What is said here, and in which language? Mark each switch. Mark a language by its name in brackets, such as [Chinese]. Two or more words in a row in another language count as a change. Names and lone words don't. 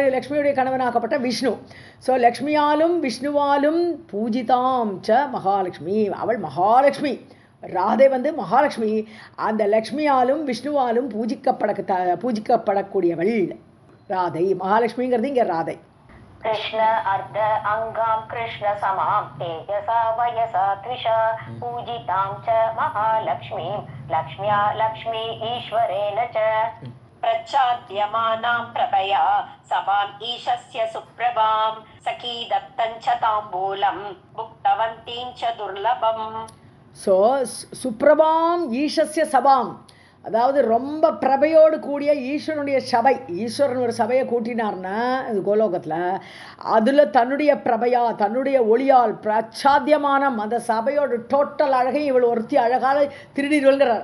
[Tamil] லக்ஷ்மியுடைய கணவனாக்கப்பட்ட விஷ்ணு. ஸோ லக்ஷ்மியாலும் விஷ்ணுவாலும் [Sanskrit] पूजितां च महालक्ष्मी, [Tamil] அவள் மகாலட்சுமி. ராதை வந்து மகாலட்சுமி. அந்த லக்ஷ்மியாலும் விஷ்ணுவாலும் பூஜிக்கப்படக்கூடியவள் ராதை. மகாலட்சுமிங்கிறது இங்கே ராதை. [Sanskrit] कृष्ण अर्ध अंगां कृष्ण समां तेजसा वयसा त्विषा पूजितां च महालक्ष्मीं लक्ष्म्या लक्ष्मी ईश्वरेण च. प्रच्छाद्यमानां प्रभया सभाम् ईशस्य सुप्रभां सखी दत्तं च ताम्बूलं भुक्तवन्तीं च दुर्लभम्. [Tamil] ஸோ [Sanskrit] सुप्रभां ईशस्य सभाम्, [Tamil] அதாவது ரொம்ப பிரபையோடு கூடிய ஈஸ்வரனுடைய சபை. ஈஸ்வரன் ஒரு சபையை கூட்டினார்னா இது கோலோகத்தில், அதில் தன்னுடைய பிரபையா தன்னுடைய ஒளியால் பிரச்சாத்தியமான அந்த சபையோட டோட்டல் அழகையும் இவள் ஒருத்தி அழகால் திருடிடுகிறார்.